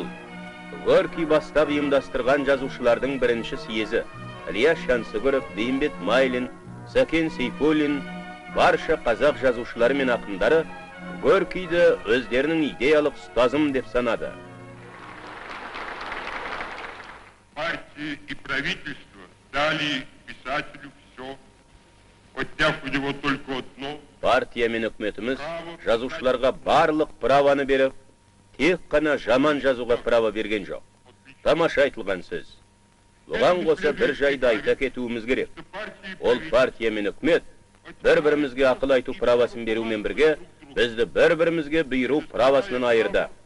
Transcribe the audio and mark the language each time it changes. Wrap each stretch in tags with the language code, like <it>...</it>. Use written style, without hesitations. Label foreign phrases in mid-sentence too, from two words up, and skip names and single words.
<kk>Горький бастап ұйымдастырған жазушылардың бірінші съезі. Илья Шансүгіров, Бейімбет Майлин, Сәкен Сейфуллин, барша қазақ жазушылары мен ақындары Горькийді өздерінің идеялық ұстазым деп санады.</kk> <ru>Партия и правительство дали писателю все, отняв у него только одно.</ru> <kk>Партия мен үкіметіміз жазушыларға барлық праваны беріп, тек қана жаман жазуға право берген жоқ. Тамаша айтылған сөз. Бұған қоса бір жайды айта кетуіміз керек. Ол партия мен үкімет бір-бірімізге ақыл айту правасын берумен бірге, бізді бір-бірімізге бұйыру правасынан айырды.</kk>